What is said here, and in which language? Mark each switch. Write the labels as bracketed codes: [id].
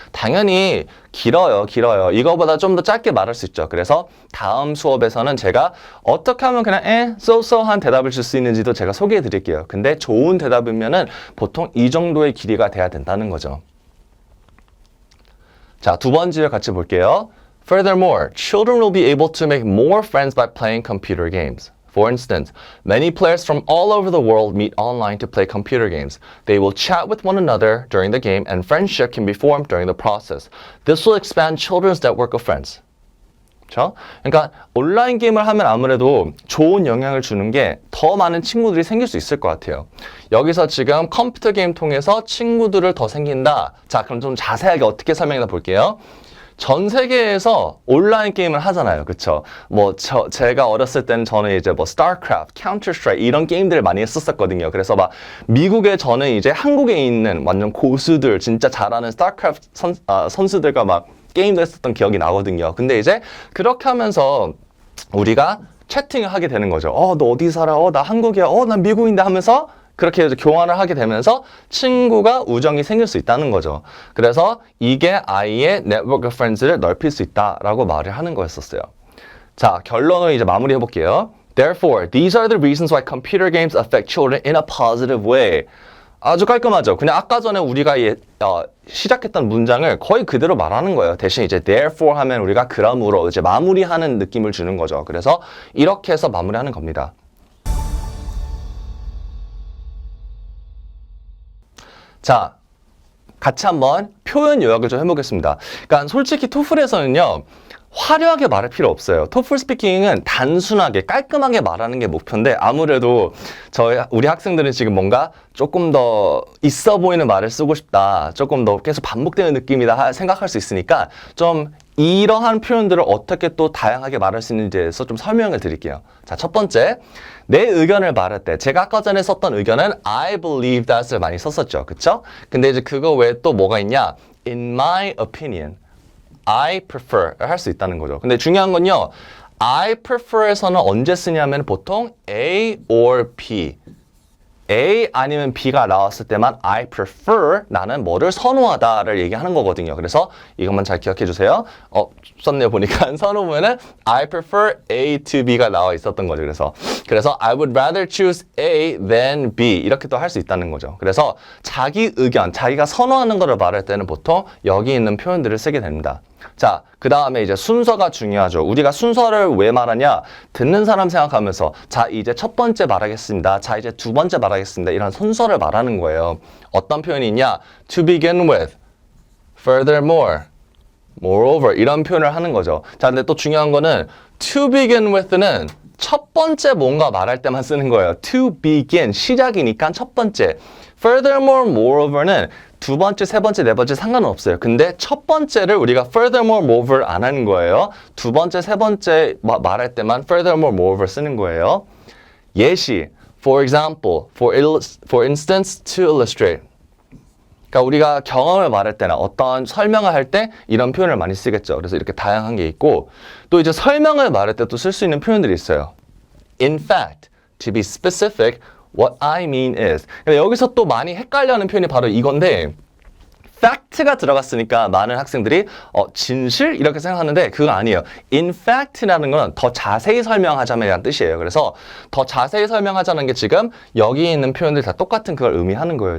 [ko] 당연히 길어요. 이거보다 좀 더 짧게 말할 수 있죠. 그래서 다음 수업에서는 제가 어떻게 하면 그냥 한 대답을 줄 수 있는지도 제가 소개해 드릴게요. 근데 좋은 대답이면은 보통 이 정도의 길이가 돼야 된다는 거죠. 자, 두 번째를 같이 볼게요. [en] Furthermore, children will be able to make more friends by playing computer games. For instance, many players from all over the world meet online to play computer games. They will chat with one another during the game and friendship can be formed during the process. This will expand children's network of friends. [ko] 그렇죠? 그러니까 온라인 게임을 하면 아무래도 좋은 영향을 주는 게 더 많은 친구들이 생길 수 있을 것 같아요. 여기서 지금 컴퓨터 게임 통해서 친구들을 더 생긴다. 자, 그럼 좀 자세하게 어떻게 설명해 볼게요. 전 세계에서 온라인 게임을 하잖아요. 그쵸? 제가 어렸을 때는 저는 이제 스타크래프트, 카운터 스트라이크 이런 게임들을 많이 했었거든요. 그래서 미국에 저는 이제 한국에 있는 완전 고수들, 진짜 잘하는 스타크래프트 선수들과 게임도 했었던 기억이 나거든요. 근데 이제 그렇게 하면서 우리가 채팅을 하게 되는 거죠. 너 어디 살아? 나 한국이야. 난 미국인데 하면서 그렇게 교환을 하게 되면서 친구가 우정이 생길 수 있다는 거죠. 그래서 이게 아이의 [en] network of friends [ko] 를 넓힐 수 있다라고 말을 하는 거였었어요. 자, 결론을 이제 마무리해 볼게요. [en] Therefore, these are the reasons why computer games affect children in a positive way. [ko] 아주 깔끔하죠. 그냥 아까 전에 우리가 시작했던 문장을 거의 그대로 말하는 거예요. 대신 이제 therefore 하면 우리가 그러므로 이제 마무리하는 느낌을 주는 거죠. 그래서 이렇게 해서 마무리하는 겁니다. 자, 같이 한번 표현 요약을 좀 해보겠습니다. 그러니까 솔직히 토플에서는요, 화려하게 말할 필요 없어요. 토플 스피킹은 단순하게 깔끔하게 말하는 게 목표인데 아무래도 우리 학생들은 지금 뭔가 조금 더 있어 보이는 말을 쓰고 싶다, 조금 더 계속 반복되는 느낌이다 생각할 수 있으니까 좀 이러한 표현들을 어떻게 또 다양하게 말할 수 있는지에 대해서 좀 설명을 드릴게요. 자, 첫 번째, 내 의견을 말할 때 제가 아까 전에 썼던 의견은 [en] I believe that [ko] 을 많이 썼었죠. 그쵸? 근데 이제 그거 외에 또 뭐가 있냐? [en] In my opinion, I prefer [ko] 할 수 있다는 거죠. 근데 중요한 건요, I prefer에서는 언제 쓰냐면 보통 A or B, A 아니면 B가 나왔을 때만 I prefer, 나는 뭐를 선호하다를 얘기하는 거거든요. 그래서 이것만 잘 기억해 주세요. 썼네요. 보니까 선호문에는 [en] I prefer A to B [ko] 가 나와 있었던 거죠. 그래서 [en] I would rather choose A than B [ko] 이렇게 또 할 수 있다는 거죠. 그래서 자기 의견, 자기가 선호하는 거를 말할 때는 보통 여기 있는 표현들을 쓰게 됩니다. 자, 그 다음에 이제 순서가 중요하죠. 우리가 순서를 왜 말하냐? 듣는 사람 생각하면서 자, 이제 첫 번째 말하겠습니다. 자, 이제 두 번째 말하겠습니다. 이런 순서를 말하는 거예요. 어떤 표현이 있냐? [en] To begin with, furthermore, moreover [ko] 이런 표현을 하는 거죠. 자, 근데 또 중요한 거는 to begin with는 첫 번째 뭔가 말할 때만 쓰는 거예요. To begin, 시작이니까 첫 번째. Furthermore, moreover는 두 번째, 세 번째, 네 번째 상관은 없어요. 근데 첫 번째를 우리가 furthermore, moreover 안 하는 거예요. 두 번째, 세 번째 말할 때만 furthermore, moreover 쓰는 거예요. 예시, [en] for example, for instance, to illustrate. [ko] 그러니까 우리가 경험을 말할 때나 어떤 설명을 할 때 이런 표현을 많이 쓰겠죠. 그래서 이렇게 다양한 게 있고 또 이제 설명을 말할 때 또 쓸 수 있는 표현들이 있어요. [en] In fact, to be specific, what I mean is. [ko] 여기서 또 많이 헷갈려하는 표현이 바로 이건데 fact가 들어갔으니까 많은 학생들이 진실? 이렇게 생각하는데 그거 아니에요. [en] In fact [ko] 라는 건 더 자세히 설명하자면 뜻이에요. 그래서 더 자세히 설명하자는 게 지금 여기 있는 표현들 다 똑같은 그걸 의미하는 거예요.